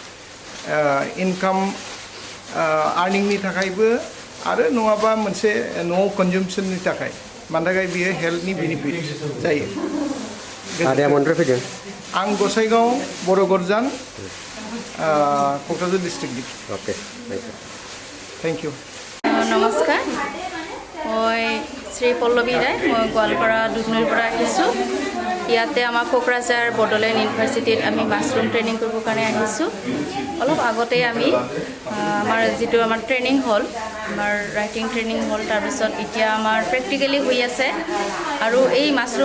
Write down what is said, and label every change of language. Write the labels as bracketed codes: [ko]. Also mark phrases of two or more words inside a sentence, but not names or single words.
[brx] इनकाम आर्निंनि थाखायबो आरो नङाबा मोनसे न'आव कनजाम्पसननि थाखाय मानि थाखाय बियो हेल्थनि बेनिफिट जायो आदाया मनिफ्राय फैदों आं गसाइगाव बर' गरजान क'क्राझार डिस्ट्रिक्टनि [en] अके thank you [as] नमस्कार মই শ্ৰী পল্লৱী ৰায় মই গোৱালপাৰা দুধনৈৰ পৰা আহিছোঁ ইয়াতে আমাৰ কোকৰাঝাৰ বডলেণ্ড ইউনিভাৰ্চিটিত আমি [en] mushroom training [as] কৰিবৰ কাৰণে আহিছোঁ অলপ আগতে আমি আমাৰ যিটো আমাৰ ট্ৰেইনিং হ'ল আমাৰ [en] writing training [as] হ'ল তাৰপিছত এতিয়া আমাৰ প্ৰেক্টিকেলি হৈ আছে আৰু এই মাশৰুম